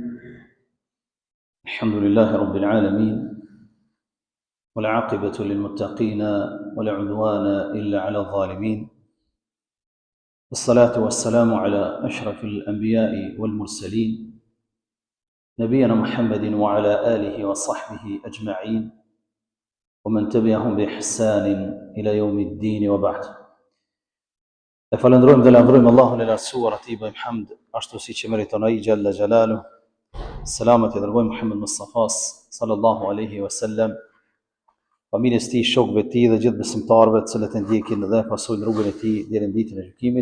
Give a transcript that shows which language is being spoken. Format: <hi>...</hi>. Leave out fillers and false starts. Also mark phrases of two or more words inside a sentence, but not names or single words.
<ar>الحمد لله رب العالمين، والعاقبة للمتقين ولا عدوان إلا على الظالمين، والصلاة والسلام على أشرف الأنبياء والمرسلين نبينا محمد وعلى آله وصحبه أجمعين ومن تبعهم بإحسان إلى يوم الدين وبعد.</ar> <sq>E falendrojmë dhe lavdrojmë Allahun e lartësuar, atij bëjmë hamd ashtu siç e meriton ai</sq> <ar>جل جلاله.</ar> <sq>Selamet i dërgojmë Muhammed Mustafas</sq> <ar>صلى الله عليه وسلم,</ar> <sq>familjes tij, shokëve të tij dhe gjithë besimtarëve të cilët e ndjekin dhe pasojnë rrugën e tij deri në ditën e gjykimit.</sq>